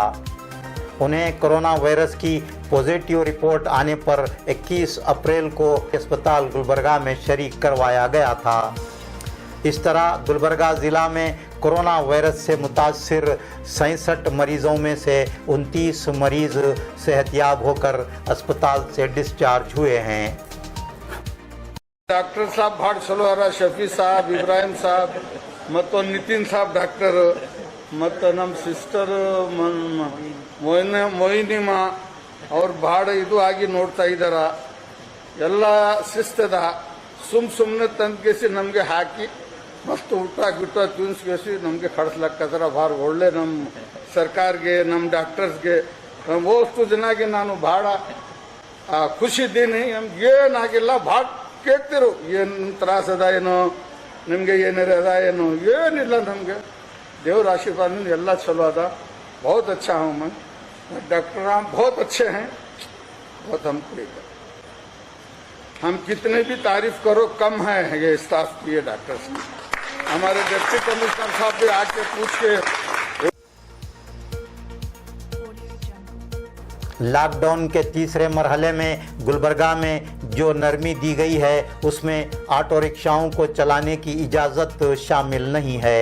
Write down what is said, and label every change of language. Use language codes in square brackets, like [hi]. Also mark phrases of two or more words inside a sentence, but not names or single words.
[ur] انہیں کورونا وائرس کی [en] positive report [ur] آنے پر 21 اپریل کو اسپتال گلبرگہ میں شریک کروایا گیا تھا. اس طرح گلبرگہ ضلع میں کورونا وائرس سے متاثر 67 مریضوں میں سے 29 مریض صحت یاب ہو کر اسپتال سے ڈسچارج ہوئے ہیں. [kn] ಡಾಕ್ಟರ್ ಸಾಬ್ ಭಾಳ ಚಲೋ ಅರ, ಶಫಿ ಸಾಬ್, ಇಬ್ರಾಹಿಂ ಸಾಬ್ ಮತ್ತು ನಿತಿನ್ ಸಾಬ್ ಡಾಕ್ಟರ್ ಮತ್ತು ನಮ್ಮ ಸಿಸ್ಟರ್ ಮೊಯಿನಿಮಾ ಅವ್ರು ಭಾಳ ಇದು ಆಗಿ ನೋಡ್ತಾ ಇದ್ದಾರ. ಎಲ್ಲ ಶಿಸ್ತದ ಸುಮ್ಮನೆ ತಂದ್ಕೇಸಿ ನಮಗೆ ಹಾಕಿ ಮಸ್ತ್ ಊಟ ಗಿಟ ತಿನ್ಸ್ಕೇಸಿ ನಮಗೆ ಕಳಿಸ್ಲಕ್ಕದ್ರ. ಭಾಳ ಒಳ್ಳೆ ನಮ್ಮ ಸರ್ಕಾರಕ್ಕೆ, ನಮ್ಮ ಡಾಕ್ಟರ್ಸ್ಗೆ, ಓಷ್ಟು ಜನಗೆ ನಾನು ಭಾಳ ಖುಷಿದ್ದೀನಿ. ನಮ್ಗೆ ಏನಾಗಿಲ್ಲ, ಭಾಳ ಕೇಳ್ತಿರು ಏನು ತ್ರಾಸ ಅದ ಏನೋ, ನಿಮಗೆ ಏನಾರ ಅದ ಏನೋ, ಏನಿಲ್ಲ ನಮಗೆ. ದೇವ್ರ आशीर्वाद ಎಲ್ಲ ಚಲೋ ಅದ. [ur] بہت اچھا ہوں میں، ڈاکٹر رام بہت اچھے ہیں، بہت ہم کو ہم کتنے بھی تعریف کرو کم ہے یہ اسٹاف کی، یہ ڈاکٹرز کی. ہمارے [en] deputy commissioner [ur] صاحب بھی آ کے پوچھ کے لاک ڈاؤن کے تیسرے مرحلے میں گلبرگہ میں جو نرمی دی گئی ہے اس میں آٹو رکشاؤں کو چلانے کی اجازت شامل نہیں ہے.